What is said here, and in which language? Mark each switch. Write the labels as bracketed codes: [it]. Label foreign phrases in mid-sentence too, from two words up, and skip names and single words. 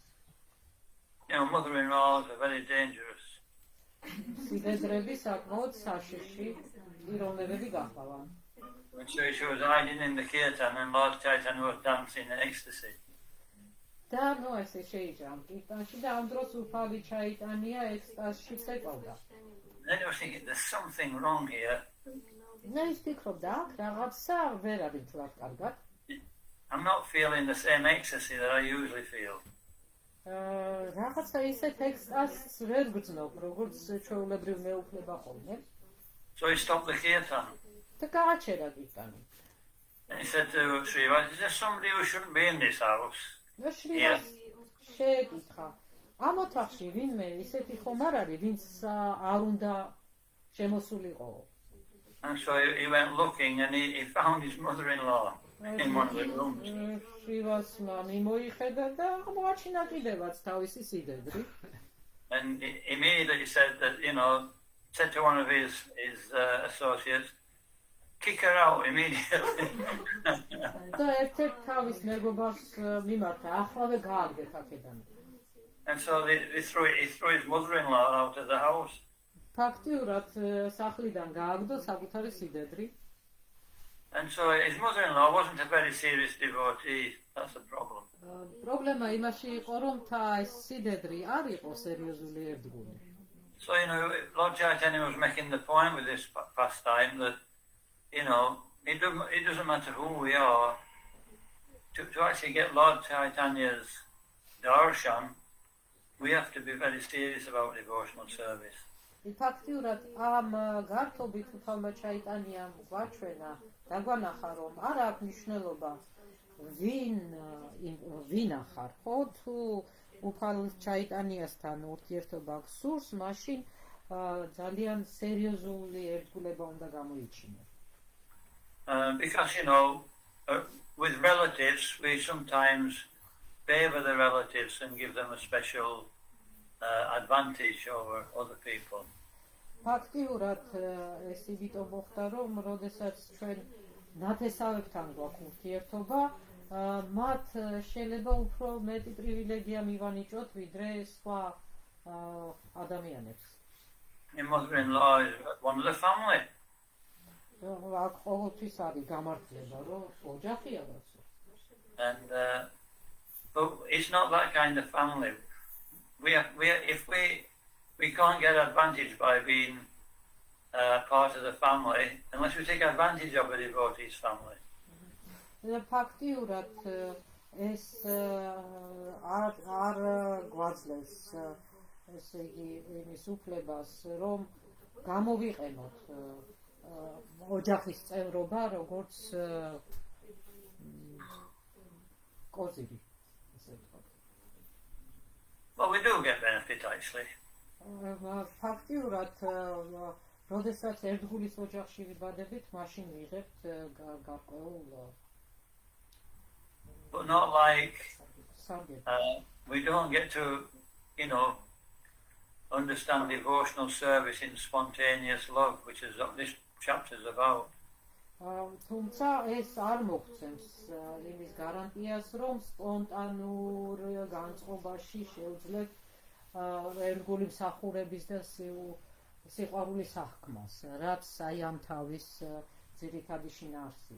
[en] You know, mother-in-laws are very dangerous. [ka] სიდედრები საკმაოდ საშიში პიროვნებები გახლავან. [en] So she was hiding in the kirtan and Lord Chaitanya was dancing in ecstasy. [ka] და ნუ ესე შეიჭრა ამ კირტანში და ამ დროს უფალი ჩაიტანია ექსტაზში წეკვდა. [en] Then I was thinking, there's something wrong here. [ka] და ის ფიქრობდა, აქ რაღაცა ვერ არის თლად კარგად. [en] I'm not feeling the same ecstasy that I usually feel. [ka] რაღაცა ისეთ ექსტაზს ვერ გრძნობ, როგორც ჩვეულებრივ მეუფლება ხოლმე. [en] So he stopped the kirtan. [ka] და გააჩერა კირტანი. [en] And he said to Srivas, is there somebody who shouldn't be in this house? [ka] შრივას შეეკითხა ამ ოთახში ვინმე ისეთი ხომ არ არის ვინც არ უნდა შემოსულიყო. [en] And so he went looking and he found his mother-in-law in one of the rooms. [ka] შრივასმა მიმოიხედა და მოაჩინა კიდევაც თავისი სიდედრი. [en] And he immediately said that, said to one of his associates, kick her out immediately. [ka] და ერთ-ერთ თავის მეგობარს მიმართა, ახლავე გააგდეთ აქედან. [en] And so he threw his mother-in-law out of the house. [ka] ფაქტიურად სახლიდან გააგდო საკუთარი სიდედრი. [en] And so his mother-in-law wasn't a very serious devotee. That's the problem. [ka] პრობლემა იმაში იყო, რომ ეს სიდედრი არ იყო სერიოზული ერთგული. [en] So, Lord Chaitanya was making the point with this pastime that, it doesn't matter who we are, to actually get Lord Chaitanya's darshan, we have to be very serious about devotional service. [ka] ფაქტიურად ამ გართობით უფალმა ჩაიტანიამ გვაჩვენა, დაგვანახა, რომ არ აქვს მნიშვნელობა ვინ ახარ, ხო, თუ უფალ ჩაიტანიასთან ურთიერთობა გსურს, მაშინ ძალიან სერიოზული ერთგულება უნდა გამოიჩინო. [en] Because, with relatives, we sometimes favor the relatives and give them a special advantage over other people. [ka] ფაქტიურად ეს იმიტომ მოხდა, რომ როდესაც ჩვენ ნათესავებთან გვაქვს ურთიერთობა, მათ შეიძლება უფრო მეტი პრივილეგია მივანიჭოთ ვიდრე სხვა ადამიანებს. [en] Your mother-in-law is one of the family. [ka] აქ ყოველთვის არის გამართლება, რომ ოჯახია რაცო. [en] And but it's not that kind of family. If we can't get advantage by being part of the family unless we take advantage of a devotee's family. [ka] ფაქტიურად ეს არ გვაძლევს ესე იგი იმის უფლებას, რომ გამოვიყენოთ ოჯახის წევრობა, როგორც კოზირი, ესე ვთქვათ. [en] Well, we do get benefit actually. [ka] ფაქტიურად როდესაც ერთგულის ოჯახში ვიბადებით, მაშინ ვიღებთ გარკვეულ [en] But not like we don't get to, understand devotional service in spontaneous love, which is what this chapter is about. [ka] თუმცა ეს არ მოგვცემს იმის გარანტიას, რომ სპონტანურ განწყობაში შევძლებთ ერთგული მსახურების და სიყვარულის აღქმას, რაც აი ამ თავის ძირითადი შინაარსია.